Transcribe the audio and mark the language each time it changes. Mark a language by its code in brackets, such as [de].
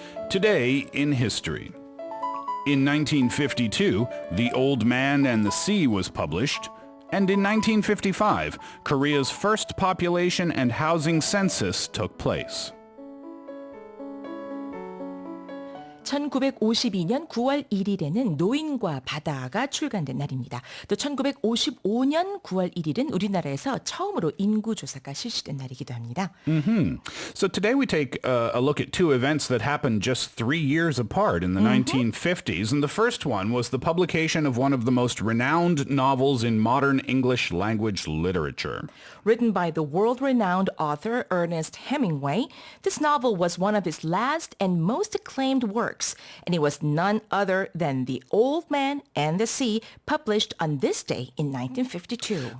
[en] Today in history. In 1952, The Old Man and the Sea was published, and in 1955, Korea's first population and housing census took place. [ko] 1952년 9월 1일에는 노인과 바다가 출간된 날입니다. 또 1955년 9월 1일은 우리나라에서 처음으로 인구조사가 실시된 날이기도 합니다. [en] So today we take a look at two events that happened just 3 years apart in the 1950s. And the first one was the publication of one of the most renowned novels in modern English language literature. Written by the world-renowned author Ernest Hemingway, this novel was one of his last and most acclaimed works, and it was none other than The Old Man and the Sea, published on this day in 1952.